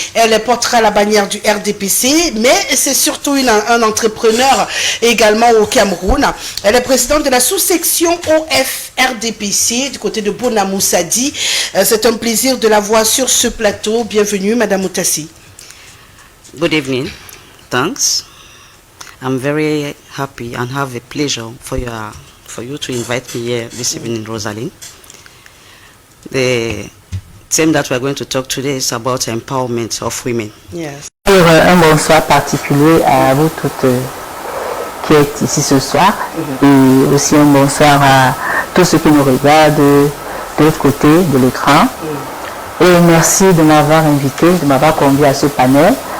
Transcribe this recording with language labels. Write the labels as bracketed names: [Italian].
[French] Elle portera la bannière du RDPC, mais c'est surtout un entrepreneur également au Cameroun. Elle est présidente de la sous-section OF RDPC du côté de Bonamoussadi. C'est un plaisir de la voir sur ce plateau. Bienvenue, Madame Motassi. [English] Good evening. Thanks. I'm very happy and have a pleasure for you to invite me here this evening, Rosalind. The theme that we're going to talk today is about empowerment of women. Yes. [French] Un bonsoir particulier à vous toutes qui êtes ici ce soir et aussi un bonsoir à tous ceux qui nous regardent de l'autre côté de l'écran. Et merci de m'avoir invité, de m'avoir convié à ce panel.